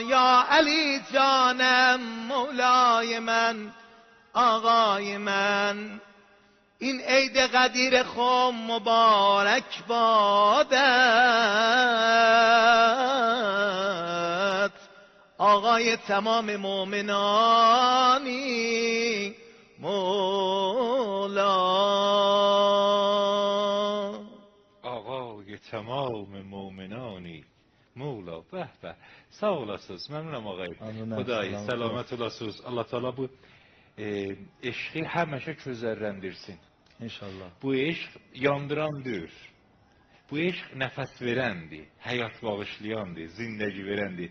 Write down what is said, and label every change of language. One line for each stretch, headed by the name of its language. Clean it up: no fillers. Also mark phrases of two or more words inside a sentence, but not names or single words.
Persian: یا علی جانم مولای من آقای من، این عید قدیر خم مبارک بادت. آقای تمام مؤمنانی مولا. آقای تمام مؤمنانی مولا. به به،
Azerbaijani: sağ olasınız. Məmnunam ağay. Xuday salamat olasınız. Allah Teala bu eşqi həmişə közərləndirsin. İnşallah. Bu eşq yandırandır. Bu eşq nəfəs verəndir, həyat bağışlayandır, zindəgi verəndir.